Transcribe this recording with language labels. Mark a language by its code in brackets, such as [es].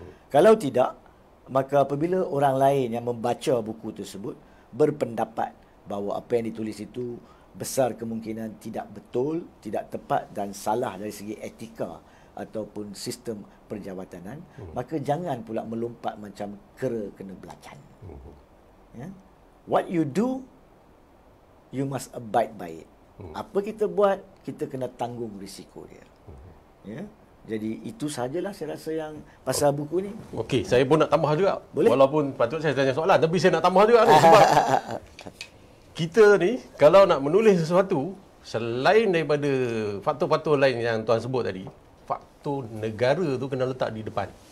[ms] Kalau tidak, maka apabila orang lain yang membaca buku tersebut berpendapat bahawa apa yang ditulis itu besar kemungkinan tidak betul, tidak tepat dan salah dari segi etika ataupun sistem perjawatanan, maka jangan pula melompat macam kera kena belacan. Ya? [en] What you do, you must abide by it. [ms] Apa kita buat, kita kena tanggung risiko dia. Ya? Jadi itu sajalah saya rasa yang pasal buku ni. Okey, saya pun nak tambah juga. Boleh? Walaupun patut saya tanya soalan, tapi saya nak tambah juga ni sebab kita ni kalau nak menulis sesuatu, selain daripada faktor-faktor lain yang tuan sebut tadi, faktor negara tu kena letak di depan.